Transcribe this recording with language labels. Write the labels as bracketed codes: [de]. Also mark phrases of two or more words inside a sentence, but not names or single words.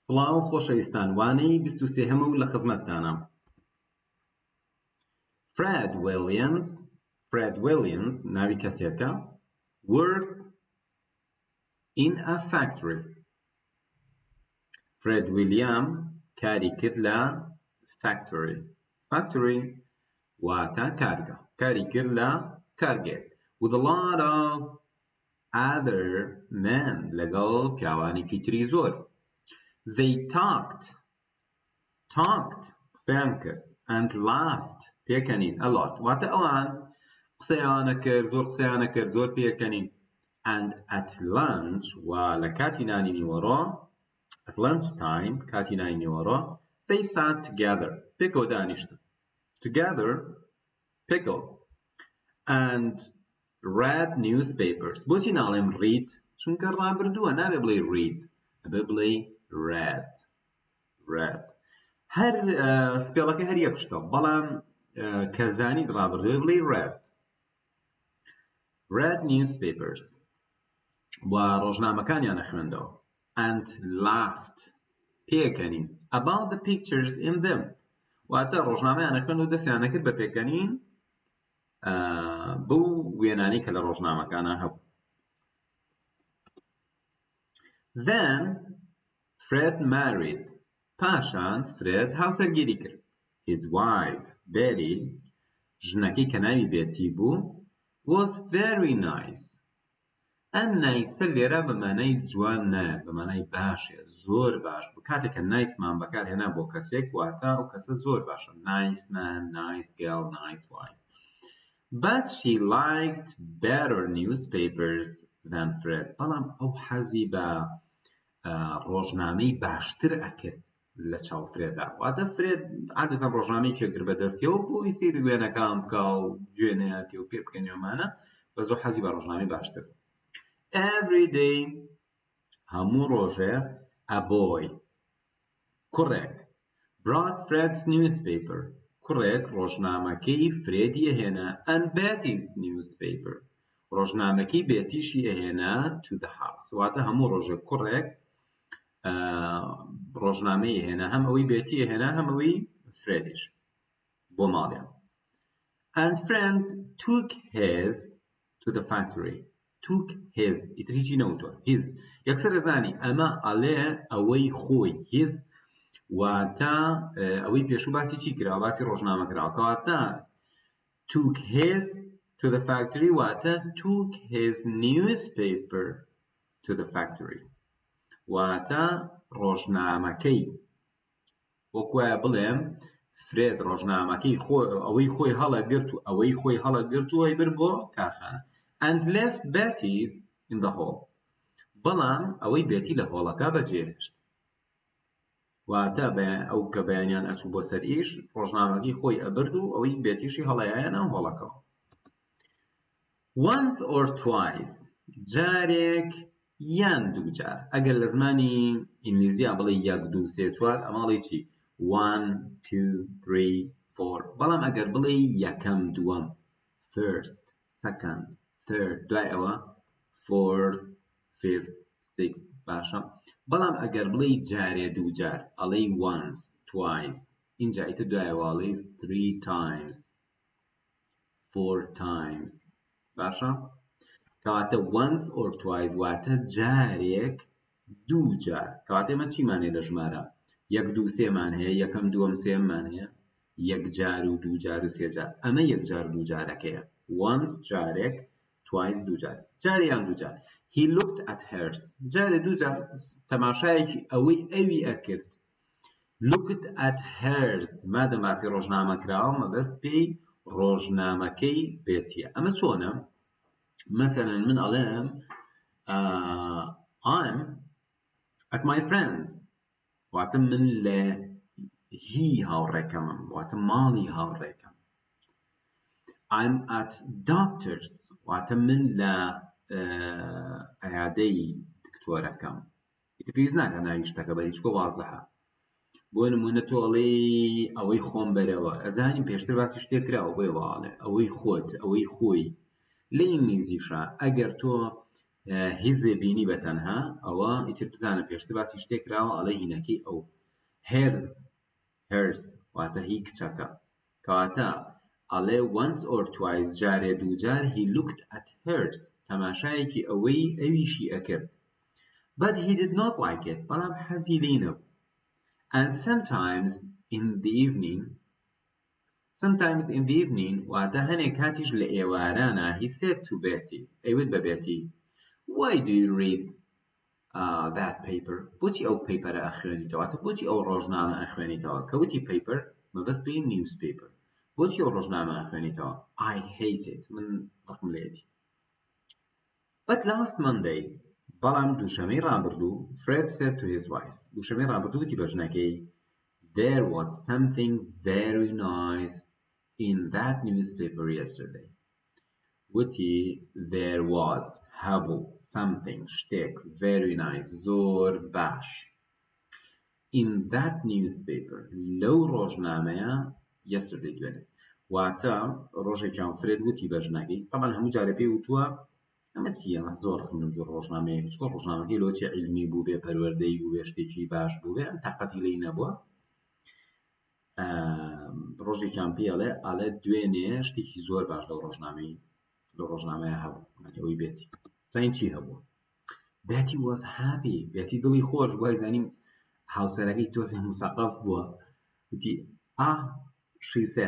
[ckb] سڵاو خۆشەویستان، وانەی 23ەمە و لە خزمەتتانە. Fred Williams ناوی کەسێکە. [en] worked in a factory. [ckb] Fred William کاری کرد لە factory واتە کارگە، کاری کرد لە کارگێک [en] with a lot of other men [ckb] لەگەڵ پیاوانێکی تری زۆر. [en] They talked [ckb] قسەیان کرد [en] and laughed [ckb] پێکەنین [en] a lot [ckb] واتە ئەوان قسەیانە کرد، زۆر قسەیانە کرد، زۆر پێکەنین. [en] and at lunch [ckb] و لە کاتی نانی نیوەڕۆ [en] at lunch time [ckb] کاتی نانی نیوەڕۆ [en] they sat together [ckb] پێکەوە دانیشتن [en] together pickle and read newspapers. [ckb] بۆچی ناڵێم read؟ چونکە ڕابردووە، نابێ بڵێ read، ئەبێ بڵێ read. هەر سپێڵەکە هەر یەک شتە، بەڵام کە زانیت ڕابردووە بڵێ [en] read newspapers [ckb] و ڕۆژنامەکانیانە خوێندەوە. [en] and laughed [ckb] پێکەنین [en] about the pictures in them [ckb] واتە ڕۆژنامەیانە خوێند و دەستیانە کرد بە پێکەنین بەو وێنانەی کە لە ڕۆژنامەکانە هەبوو. [en] Then Fred married. [ckb] پاشان فرێد هاوسەرگیری کرد. [en] His wife Betty [ckb] ژنەکەی کە ناوی بێتی بوو [en] was very nice. [ckb] ئەم نایسە لێرە بەمانای جوان نایە، بەمانای باشە، زۆر باش بوو. کاتێک کە نایسمان بەکارهێنا بۆ کەسێک واتە ئەو کەسە زۆر باشە. [en] nice man, nice girl, nice wife. But she liked better newspapers than Fred. [ckb] بەڵام ئەو حەزی بە ڕۆژنامەی باشتر ئەکرد لە چاو فرێدا. واتە فرێد عادەتەن ڕۆژنامەی کرد بەدەستیەوە بۆی سەیری وێنەکان بکا و گوێنەیەتی و پێ بکەنیوەمانە، بە زۆر حەزی بە ڕۆژنامەی باشتر. [en] Every day [ckb] هەموو ڕۆژێ [en] a boy [ckb] کوڕێک [en] brought Fred's newspaper [ckb] کوڕێک ڕۆژنامەکەی فرێدی ئەهێنا [en] and Betty's newspaper [ckb] ڕۆژنامەکەی بێتیشی ئەهێنا [en] to the house [ckb] واتە هەموو ڕۆژێ کوڕێک ڕۆژنامەی ئەهێنا، هەم ئەوەی بێتی ئەهێنا هەم ئەوەی فرێدیش بۆ ماڵیان. [en] and Fred took his to the factory. took his [ckb] ئیتر هیچی نەوتوە his یەکسەر ئەزانی ئەمە ئەڵێ ئەوەی خۆی his واتە ئەوەی پێشوو باسی چی کراوە، باسی ڕۆژنامە کراوە، کەواتە [en] took his to the factory [ckb] واتە [en] took his newspaper to the factory [ckb] واتە ڕۆژنامەکەی وەکوایە بڵێم فرێد ڕۆژنامەکەی ئەوەی خۆی هەڵەگرت و ئەوەی خۆی هەڵەگرت و ئەی بر بۆ کارخانە. [en] and left Betty's in the hall. [ckb] بەڵام ئەوەی بێتی لە هۆڵەکە بەجێهێشت واتە ئەو کە بەیانیان ئەچوو بۆ سەر ئیش ڕۆژنامەکەی خۆی ئەبرد و ئەوەی بێتیشی هەڵەیایە ناو هۆڵەکەەوە. [en] once or twice [ckb] جارێک یان دوو جار. ئەگەر لە زمانی ئینگلیزیە بڵێ 1 2 3 4 ئەماڵی چی 1 2 3 4 بەڵام ئەگەر بڵێ یەکەم دووەم [en] first second third [ckb] دوای ئەوە [en] fourth fifth sixth [ckb] باشە. بەڵام ئەگەر بڵێ جارێ دوو جار ئەڵێ [en] once twice [ckb] اینجا ئیتر دوای ئەوەڵێ [en] 3 times 4 times [ckb] باشە. کەواتە [en] once or twice [ckb] واتە جارێک دوو جار. کەواتە ئێمە چیمانێ لە ژمارە 1 2 3 مان هەیە، یەکەم دووەم سێممان هەیە، یەک جار و دوو جار و سێ جار. ئەمە یەک جار دوو جارەکەیە. once جارێک twice دوو جار، جاریان دوو جار. [en] he looked at hers [ckb] جارێ دوو جار تەماشایەکی ئەوەی ئەوی ئەکرد. [en] looked at hers [ckb] مادەم باسی ڕۆژنامە کراوە مەبەست پێی ڕۆژنامەکەی بێتیە. ئەمە چۆنە؟ مثلا من ئەڵێم [en] I'm at my friends [ckb] واتە من لە هی هاوڕێکەمم واتە ماڵی هاوڕێکەم. [en] I'm at doctors [ckb] واتە من لە عیادەی دکتۆرەکەم. ئیتر پێویست ناکە ناوی شتەکە بەری چکۆ وازەحە. بۆ نمونە تۆ ئەڵێ ئەوەی خۆم بەرەوە، ئەزانیم پێشتر باسی شتێک کراوە بۆی واڵێ ئەوەی خۆت ئەوەی خۆی. لە ئینگلیزیشە ئەگەر تۆ هیزێ بینی بە تەنها ئەوە ئیتر بزانە پێشتر باسی شتێک کراوە ئەڵێ هینەکەی ئەو hers واتە هی کچەکە کەواتە ئەڵێ [en] once or twice [ckb] جارێ دووجار [en] he looked at hers [ckb] تەماشایەکی ئەویشی ئەکرد [en] but he did not like it [ckb] بەڵام حەزی لێی نەبوو [en] and sometimes in the [ckb] evening واتە هەنێک کاتیش لە ئێوارانە [en] he said to Betty [ckb] ئەیوت بە Betty [en] why do you read that paper [ckb] بۆچی ئەو پەیپەرە ئەخوێنیتەوە واتە بۆچی ئەو ڕۆژنامە ئەخوێنیتەوە کەوتی paper مەبەست بێ newspaper بۆچی ئەو ڕۆژنامە ئەخوێنیتەوە [en] I hate it [ckb] من ڕقم لێتی [en] but last Monday [ckb] بەڵام دووشەمەی ڕابردوو [en] Fred said to his wife [ckb] دووشەمەی ڕابردوو وتی بە ژنەکەی [en] there was something very nice in that newspaper [ckb] yesterday وتی [en] there was [ckb] هەبوو something شتێک [en] very nice [ckb] زۆر باش [en] in that newspaper [ckb] لەو ڕۆژنامەیە yesterday دوێنێ واتە ڕۆژێکیان فرێد وتی بە ژنەکەی طبعا هەموو جارە پێی وتووە ئەمەچیە زۆر خوێندم زۆر ڕۆژنامەیە چکۆ ڕۆژنامەکەی لۆچی عیلمی بوو بێ پەروەردەی بوو بێ شتێکی باش بوو بێ ئەم تاقەتی لێی نەبووە ڕۆژێکیان پێڵێ دوێنێ شتێکی زۆر باش لەو ڕۆژنامەیە هەبوو ئەوەی بێتی زانین چی هەبوو [en] Betty was happy [ckb] Betty دڵی خۆش بووە زانیم هاوسەرەکەی تۆزێ مسەقف بووە وتی [en] she said